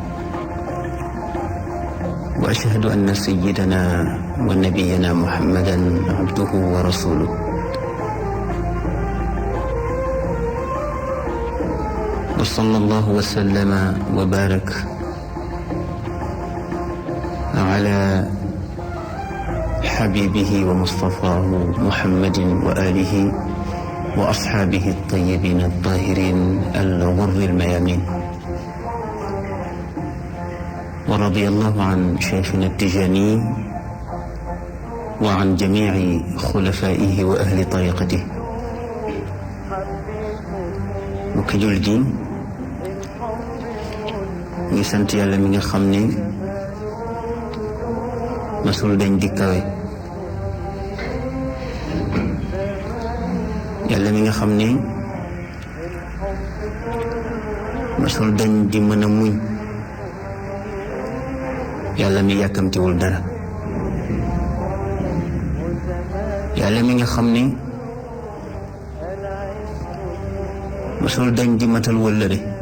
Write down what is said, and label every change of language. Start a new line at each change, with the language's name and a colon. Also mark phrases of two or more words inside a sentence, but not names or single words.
Arabic: وأشهد أن سيدنا ونبينا محمدا عبده ورسوله، وصلى الله وسلم وبارك على حبيبه ومصطفاه محمد وآله وأصحابه الطيبين الطاهرين الغر الميامين. ورضي الله عن شيخنا التجاني وعن جميع خلفائه وأهل طريقته.
Wolof: mbokki jullit yi ngi sant yàlla mi nga xam ne masul dañ di kawe, yàlla mi nga xam ne masul dañ di mën a muñ, yàlla mi yàkkamtiwul dara, yàlla mi nga xam ne masul dañ di matal wëllëre.